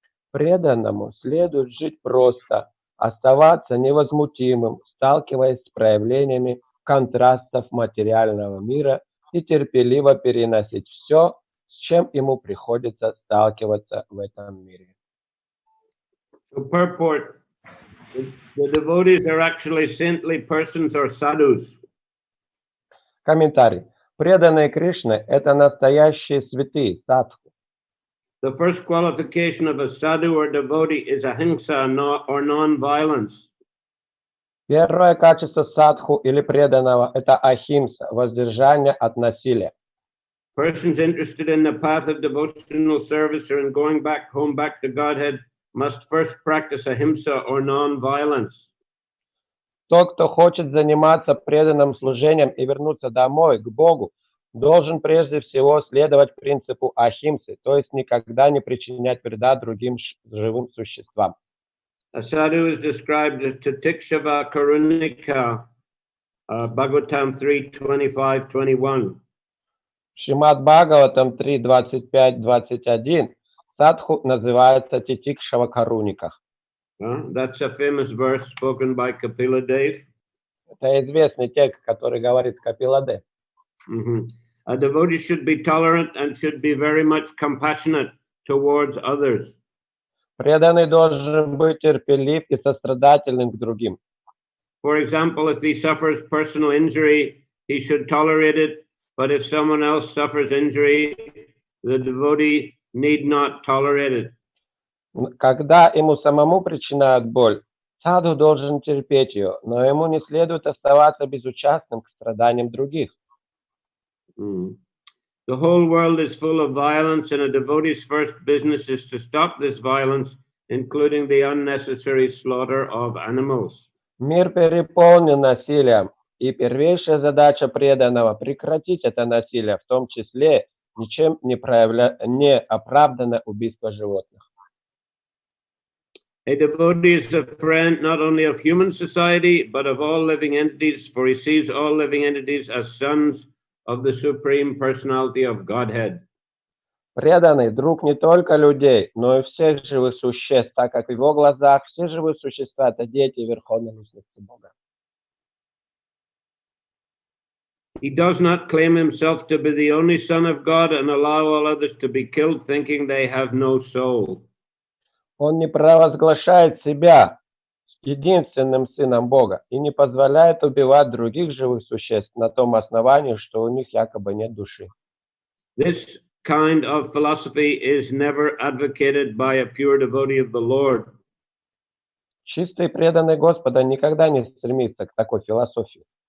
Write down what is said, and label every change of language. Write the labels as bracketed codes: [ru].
[ru] Преданному следует жить просто, оставаться невозмутимым, сталкиваясь с проявлениями контрастов материального мира и терпеливо переносить все, с чем ему приходится сталкиваться в этом мире. [en] So purport, the devotees are actually saintly persons or sadhus. [ru] Комментарий. Преданные Кришны – это настоящие святые, садху. [en] The first qualification of a sadhu or devotee is ahimsa or non-violence. [ru] Первое качество садху или преданного – это ахимса, воздержание от насилия. [en] Persons interested in the path of devotional service or in going back home, back to Godhead, must first practice ahimsa or non-violence. [ru] Тот, кто хочет заниматься преданным служением и вернуться домой, к Богу, должен прежде всего следовать принципу ахимсы, то есть никогда не причинять вреда другим живым существам. [en] A sadhu is described as Titikshava Karunika, Bhagavatam 3:25-21. [ru] Шримад Бхагаватам 3.25-21 садху называется Титикшава Каруника. [en] That's a famous verse spoken by Kapila Dev. [ru] Это известный текст, который говорит Капиладев. [en] A devotee should be tolerant and should be very much compassionate towards others. [ru] Преданный должен быть терпелив и сострадательным к другим. [en] For example, if he suffers personal injury, he should tolerate it. But if someone else suffers injury, the devotee need not tolerate it. [ru] Когда ему самому причиняют боль, садху должен терпеть ее, но ему не следует оставаться безучастным к страданиям других. [en] The whole world is full of violence, and a devotee's first business is to stop this violence, including the unnecessary slaughter of animals. [ru] Мир переполнен насилием, и первейшая задача преданного – прекратить это насилие, в том числе ничем не оправданное убийство животных. [en] A devotee is a friend not only of human society, but of all living entities, for he sees all living entities as sons of the Supreme Personality of Godhead. [ru] Преданный друг не только людей, но и всех живых существ, так как в его глазах все живые существа – это дети Верховной Личности Бога. [en] He does not claim himself to be the only son of God and allow all others to be killed, thinking they have no soul. [ru] Он не провозглашает себя единственным сыном Бога и не позволяет убивать других живых существ на том основании, что у них якобы нет души. [en] This kind of philosophy is never advocated by a pure devotee of the Lord. [ru] Чистый преданный Господа никогда не стремится к такой философии.